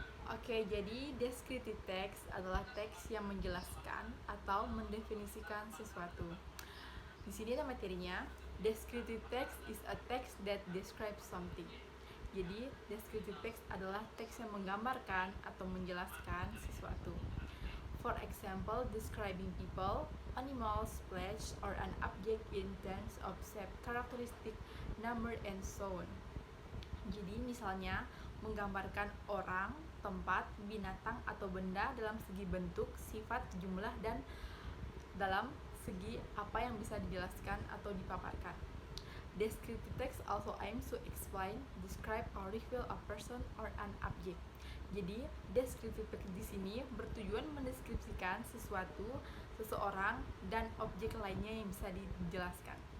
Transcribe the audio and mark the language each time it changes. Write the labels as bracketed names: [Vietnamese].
[Indonesian] Oke, jadi descriptive text adalah teks yang menjelaskan atau mendefinisikan sesuatu. Di sini ada materinya. [English] Descriptive text is a text that describes something. [Indonesian] Jadi, descriptive text adalah teks yang menggambarkan atau menjelaskan sesuatu. [English] For example, describing people, animals, place, or an object in terms of shape, characteristic, number, and so on. [Indonesian] Jadi misalnya menggambarkan orang, tempat, binatang, atau benda dalam segi bentuk, sifat, jumlah, dan dalam segi apa yang bisa dijelaskan atau dipaparkan. [English] Descriptive text also aims to explain, describe, or reveal a person or an object. [Indonesian] Jadi, descriptive text di sini bertujuan mendeskripsikan sesuatu, seseorang, dan objek lainnya yang bisa dijelaskan.